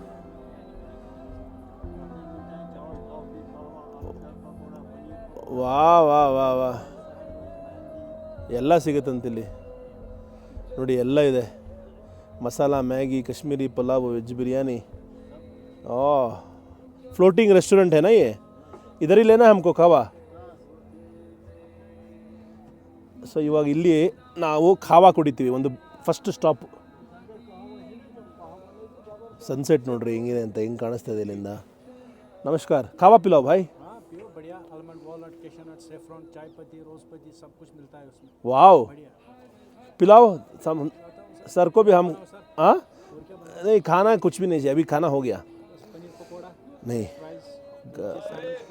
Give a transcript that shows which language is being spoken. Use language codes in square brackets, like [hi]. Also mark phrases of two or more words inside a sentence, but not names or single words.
[kn] ವಾ ವಾ ವಾ ವಾ ಎಲ್ಲ ಸಿಗುತ್ತಂತಿಲ್ಲಿ ನೋಡಿ, ಎಲ್ಲ ಇದೆ. ಮಸಾಲ ಮ್ಯಾಗಿ, ಕಾಶ್ಮೀರಿ ಪಲಾವ್, ವೆಜ್ ಬಿರಿಯಾನಿ. [en] floating restaurant [hi] है ना ये, इधर ही लेना है हमको खावा. [kn] ಸೊ ಇವಾಗ ಇಲ್ಲಿ ನಾವು ಖಾವಾ ಕುಡಿತೀವಿ. ಒಂದು [en] first stop [kn] ಸನ್ಸೆಟ್ ನೋಡ್ರಿ ಹೆಂಗಿದೆ ಅಂತ, ಹೆಂಗೆ ಕಾಣಿಸ್ತಾ ಇದೆ ಇಲ್ಲಿಂದ. [hi] ನಮಸ್ಕಾರ, खावा पिलाओ भाई. बढ़िया [en] almond walnut, cashewnut, saffron, [hi] चाय पत्ती, रोज पत्ती सब कुछ मिलता है उसमें. वाओ, पिलाओ सर को भी हम. हाँ नहीं, खाना कुछ भी नहीं चाहिए, अभी खाना हो गया. पनीर पकौड़ा नहीं, कोई